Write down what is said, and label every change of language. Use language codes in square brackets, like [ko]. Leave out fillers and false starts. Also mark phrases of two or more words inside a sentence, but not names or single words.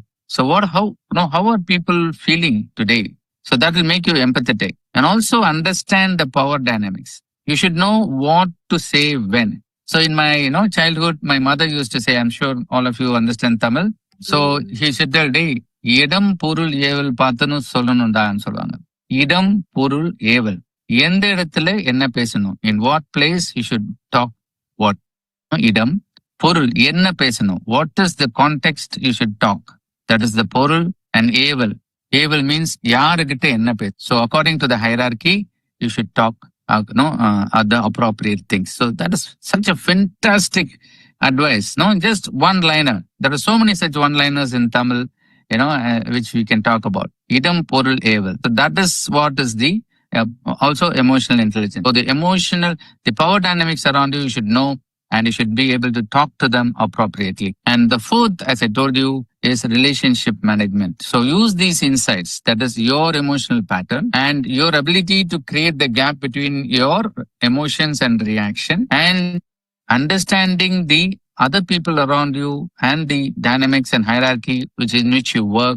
[en] So how are people feeling today? So that will make you empathetic and also understand the power dynamics. You should know what to say when. So in my childhood, my mother used to say, I'm sure all of you understand Tamil. So he said that day, [ta] இடம் பொருள் ஏவல் பார்த்துன்னு சொல்லணும்டா and solvanga. இடம் பொருள் ஏவல். எந்த இடத்துல என்ன பேசணும்? [en] In what place you should talk what? [ta] இடம். பொருள் என்ன பேசணும்? [en] What is the context you should talk? That is the [ta] பொருள். And ஏவல். ஏவல் means யாருக்கிட்ட என்ன பேச. [en] So according to the hierarchy, you should talk the appropriate things. So that is such a fantastic advice. Just one-liner. There are so many such one-liners in Tamil, which we can talk about. [ta] இடம், பொருள், ஏவல். [en] So that is what is the also emotional intelligence. So the power dynamics around you should know, and you should be able to talk to them appropriately. And the fourth, as I told you, is relationship management. So use these insights, that is your emotional pattern and your ability to create the gap between your emotions and reaction, and understanding the other people around you and the dynamics and hierarchy in which you work.